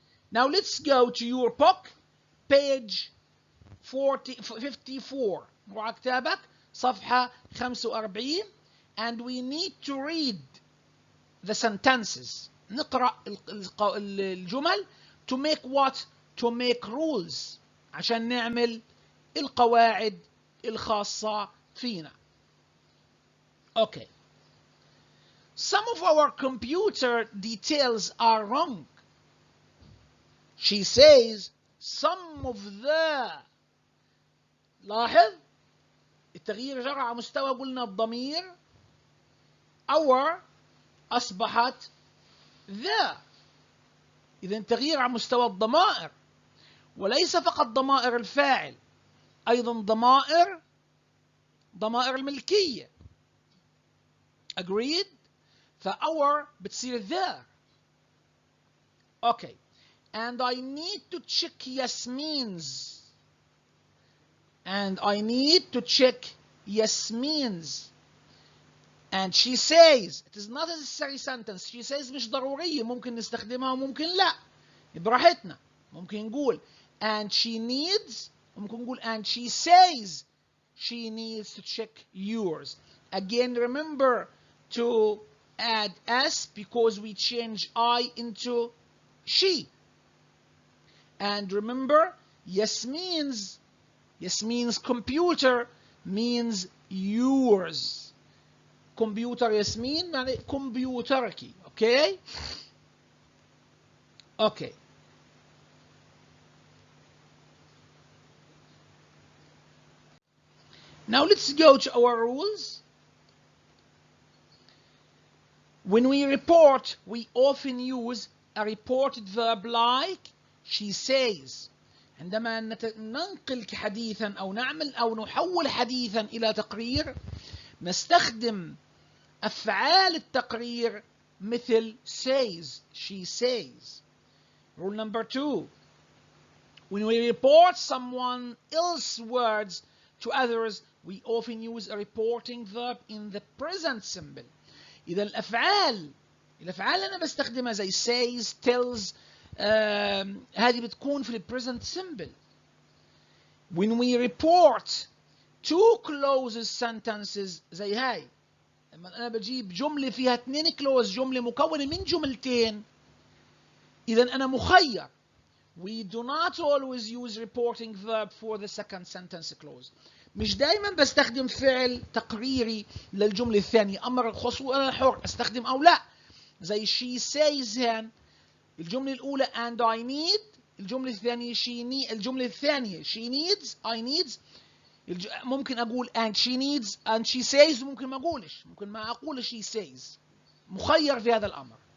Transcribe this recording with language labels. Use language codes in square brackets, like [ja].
[en] Now let's go to your book, page 54. [ar] مع كتابك صفحة [en] 45 and we need to read the sentences. [ar] نقرأ الجمل [en] to make what? To make rules [ar] عشان نعمل القواعد الخاصة فينا. [en] Okay. Some of our computer details are wrong. She says some of the. [ar] لاحظ التغيير جرى على مستوى قلنا الضمير our أصبحت the. إذا تغيير على مستوى الضمائر وليس فقط ضمائر الفاعل أيضا ضمائر الملكية. [en] Agreed? [ar] فأور بتصير there. [en] Okay. And I need to check Yasmin's. And I need to check Yasmin's. And she says, it is not a necessary sentence. She says [ar] مش ضرورية ممكن نستخدمها وممكن لا. براحتنا. ممكن نقول [en] and she needs. [ar] ممكن نقول [en] and she says she needs to check yours. Again, remember to add s because we change I into she. And remember, Yasmin's computer means yours. [ar] Computer Yasmin يعني كمبيوترك. Okay? [en] Okay. Now let's go to our rules. When we report, we often use a reported verb like she says. [ar] عندما ننقل حديثا أو نعمل أو نحول حديثا إلى تقرير نستخدم أفعال التقرير مثل says, she says. [en] Rule number 2. When we report someone else's words to others, we often use a reporting verb in the present simple. [ar] إذا الأفعال أنا بستخدمها زي says, tells, هذه بتكون في present simple. [en] When we report two closed sentences [ar] زي هاي لما أنا بجيب جملة فيها 2 كلوز، جملة مكونة من جملتين، إذا أنا مخير. We do not always use reporting verb for the second sentence clause. مش دايما بستخدم فعل تقريري للجملة الثانية، أمر الخاص وأنا حر أستخدم أو لا. زي she says هن الجملة الأولى [en] and I need، [ar] الجملة الثانية الجملة الثانية [en] she needs I needs. [ar] ممكن أقول [en] and she needs and she says، [ar] ممكن ما أقولش، ممكن ما أقول she says. مخير في هذا الأمر.